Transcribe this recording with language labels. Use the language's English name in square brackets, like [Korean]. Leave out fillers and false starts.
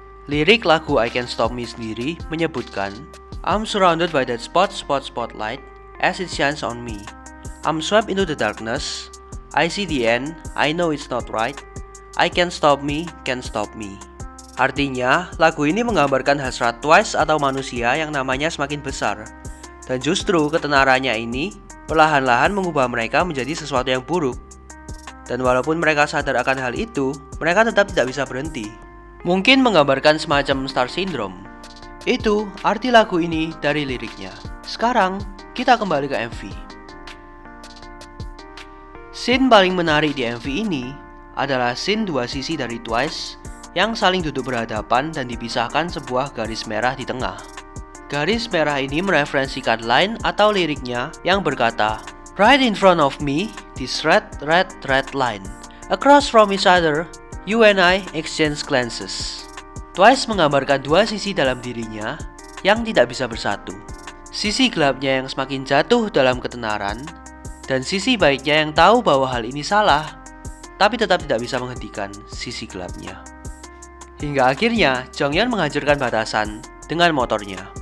[Indonesian] Lirik lagu [English] I Can't Stop Me [Indonesian] sendiri menyebutkan, [English] I'm surrounded by that spotlight as it shines on me. I'm swept into the darkness. I see the end, I know it's not right. I can't stop me, can't stop me. [Indonesian] Artinya, lagu ini menggambarkan hasrat Twice atau manusia yang namanya semakin besar. Dan justru ketenarannya ini perlahan-lahan mengubah mereka menjadi sesuatu yang buruk. Dan walaupun mereka sadar akan hal itu, mereka tetap tidak bisa berhenti. Mungkin menggambarkan semacam star syndrome. Itu arti lagu ini dari liriknya. Sekarang, kita kembali ke MV. Scene paling menarik di MV ini adalah scene dua sisi dari Twice yang saling duduk berhadapan dan dipisahkan sebuah garis merah di tengah. Garis merah ini mereferensikan line atau liriknya yang berkata, [English] Right in front of me, this red line. Across from each other, you and I exchange glances. [Indonesian] Twice menggambarkan dua sisi dalam dirinya yang tidak bisa bersatu. Sisi gelapnya yang semakin jatuh dalam ketenaran, dan sisi baiknya yang tahu bahwa hal ini salah, tapi tetap tidak bisa menghentikan sisi gelapnya. Hingga akhirnya Jonghyun menghancurkan batasan dengan motornya.